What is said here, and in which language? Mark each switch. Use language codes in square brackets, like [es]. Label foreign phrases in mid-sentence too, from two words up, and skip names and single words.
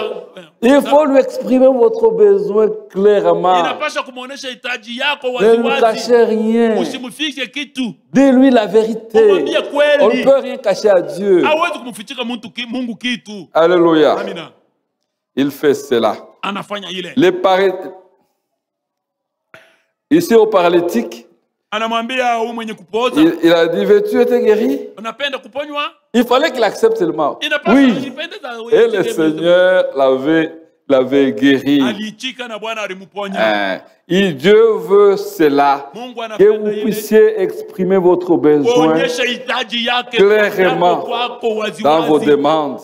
[fr] Il faut lui exprimer votre besoin clairement. Ne lui cachez rien. Dis-lui la vérité. On ne peut rien cacher à Dieu. Alléluia. il fait cela. [sw] Anafanya ile. [fr] Ici au paralytique, [sw] anamwambia huyu mwenye kupooza, [fr] il a dit, veux-tu être guéri? [sw] Unapenda kuponywa? [fr] Il fallait qu'il accepte seulement. Oui. Et le Seigneur l'avait guéri. Dieu veut cela, que vous puissiez exprimer votre besoin clairement dans vos demandes.